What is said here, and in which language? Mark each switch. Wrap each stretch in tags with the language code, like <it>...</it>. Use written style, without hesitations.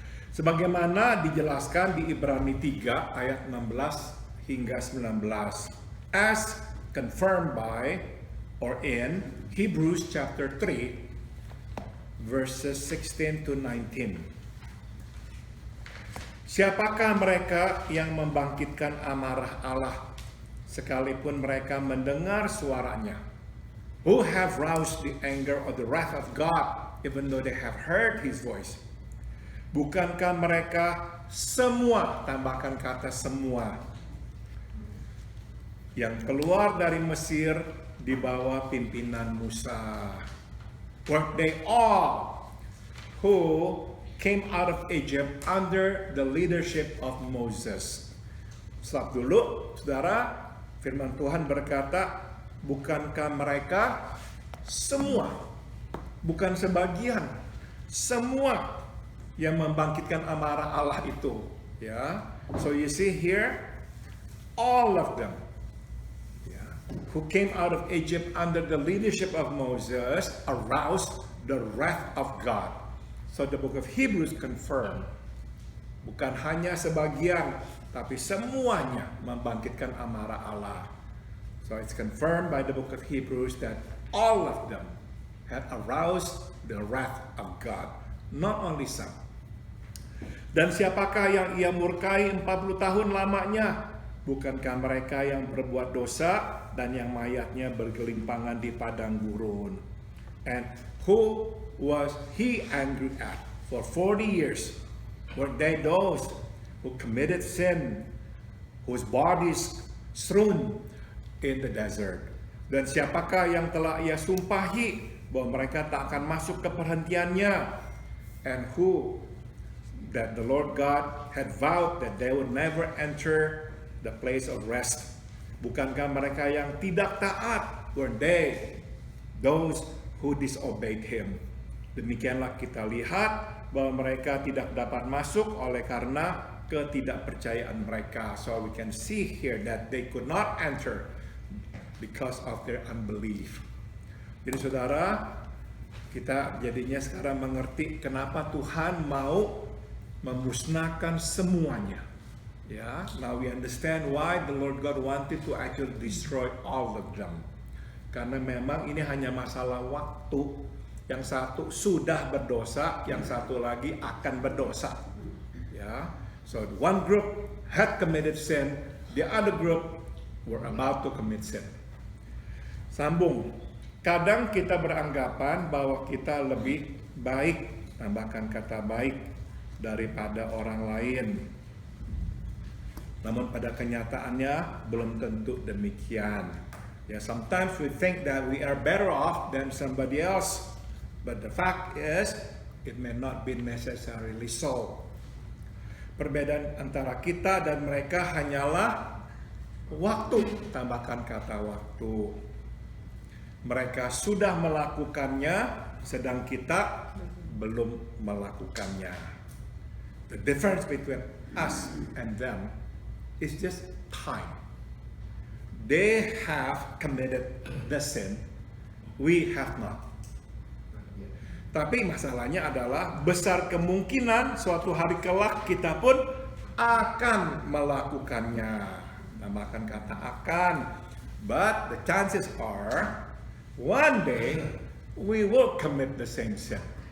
<id>Sebagaimana dijelaskan di Ibrani 3 ayat 16 hingga 19,</id> <en>as confirmed by or in Hebrews chapter 3 verses 16 to 19.</en> <id>Siapakah mereka yang membangkitkan amarah Allah sekalipun mereka mendengar suaranya?</id> <en>Who have roused the anger or the wrath of God even though they have heard His voice?</en> <id>Bukankah mereka semua, tambahkan kata semua, yang keluar dari Mesir di bawah pimpinan Musa?</id> <en>Were they all who came out of Egypt under the leadership of Moses?</en> <id>Stop dulu, saudara. Firman Tuhan berkata, bukankah mereka semua, bukan sebagian, semua yang membangkitkan amarah Allah itu, ya.</id> <en>So you see here, all of them, who came out of Egypt under the leadership of Moses aroused the wrath of God. So the book of Hebrews confirmed,</en> <id>bukan hanya sebagian, tapi semuanya membangkitkan amarah Allah.</id> <en>So it's confirmed by the book of Hebrews that all of them had aroused the wrath of God, not only some.</en> <id>Dan siapakah yang Ia murkai 40 tahun lamanya? Bukankah mereka yang berbuat dosa dan yang mayatnya bergelimpangan di padang gurun?</id> <en>And who was He angry at for 40 years? Were they those who committed sin, whose bodies strewn in the desert?</en> <id>Dan siapakah yang telah Ia sumpahi bahwa mereka tak akan masuk ke perhentiannya?</id> <en>And who that the Lord God had vowed that they would never enter the place of rest?</en> <id>Bukankah mereka yang tidak taat?</id> <en>Were they those who disobeyed Him?</en> <id>Demikianlah kita lihat bahwa mereka tidak dapat masuk oleh karena ketidakpercayaan mereka.</id> <en>So we can see here that they could not enter because of their unbelief.</en> <id>Jadi saudara, kita jadinya sekarang mengerti kenapa Tuhan mau memusnahkan semuanya.</id> <en>Ya, now we understand why the Lord God wanted to actually destroy all of them.</en> <id>Karena memang ini hanya masalah waktu. Yang satu sudah berdosa, yang satu lagi akan berdosa.</id> <en>Ya, so one group had committed sin, the other group were about to commit sin.</en> <id>Sambung. Kadang kita beranggapan bahwa kita lebih baik, tambahkan kata baik, daripada orang lain. Namun pada kenyataannya belum tentu demikian.</id> <en>Ya, sometimes we think that we are better off than somebody else. But the fact is, it may not be necessarily so.</en> <id>Perbedaan antara kita dan mereka hanyalah waktu, tambahkan kata waktu. Mereka sudah melakukannya, sedang kita belum melakukannya.</id> <en>The difference between us and them is just time. They have committed the sin, we have not.</en> <id>Tapi masalahnya adalah besar kemungkinan suatu hari kelak kita pun akan melakukannya. Tambahkan kata akan.</id> <en>But the chances are one day we will commit the same sin.</en>